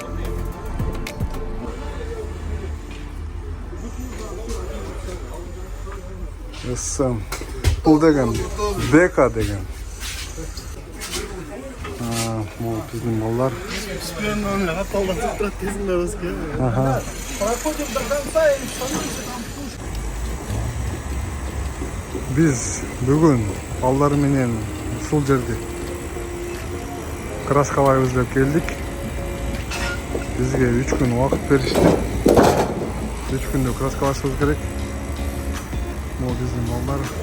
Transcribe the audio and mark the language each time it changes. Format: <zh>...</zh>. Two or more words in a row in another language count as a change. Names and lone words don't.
<ky>Бул деген Бека деген. Могу биздин балдар.</ky> <ru>Проходим до конца и становимся там.</ru> <ky>Биз бүгүн балдар менен ушул жерде краскалайбыз деп келдик. Бизге 3 күн убакыт беришти. 3 күндө краскалашыбыз керек. Могу биздин балдар.</ky>